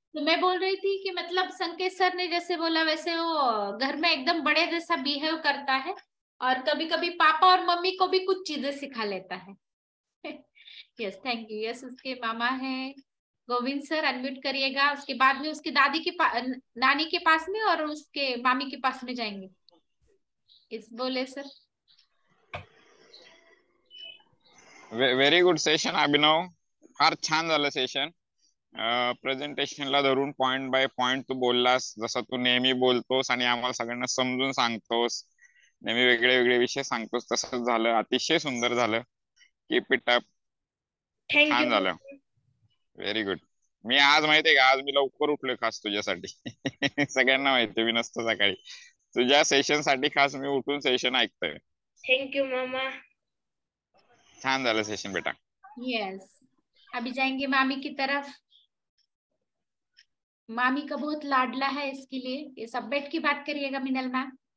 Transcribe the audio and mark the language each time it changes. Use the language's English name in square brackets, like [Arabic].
[Hindi] तो मैं बोल रही थी कि मतलब संकेत सर ने जैसे बोला वैसे वो घर में एकदम बड़े जैसा बिहेव करता है, और कभी कभी पापा और मम्मी को भी कुछ चीजें सिखा लेता है। [English] Yes thank you. [Hindi] यस उसके मामा हैं गोविंद सर, अनम्यूट करिएगा। उसके बाद में उसकी दादी के नानी के पास में और उसके मामी के पास में जाएंगे। इस बोले सर। [English] very good session [Marathi] अभिनव, फार छान झालं सेशन. प्रेझेंटेशनला धरून पॉइंट बाय पॉइंट तू बोललास, जसं तू नेहमी बोलतोस आणि आम्हाला सगळ्यांना समजून सांगतोस, नेहमी वेगळे वेगळे विषय सांगतोस, तसंच झालं. अतिशय सुंदर झालं. [English] Keep it up. [Marathi] छान झालं. [English] Very good. [Marathi] मी आज माहितीये का, आज मी लवकर उठलोय खास तुझ्यासाठी. सगळ्यांना माहितीये मी नसतो सकाळी, तुझ्या सेशन साठी खास मी उठून सेशन ऐकतोय. थँक्यू मामा. छान झालं सेशन बेटा. [Hindi] यस अभी जाएंगे मामी की तरफ। मामी का बहुत लाडला है, इसके लिए ये सब बैठ की बात करिएगा मिनल मैम।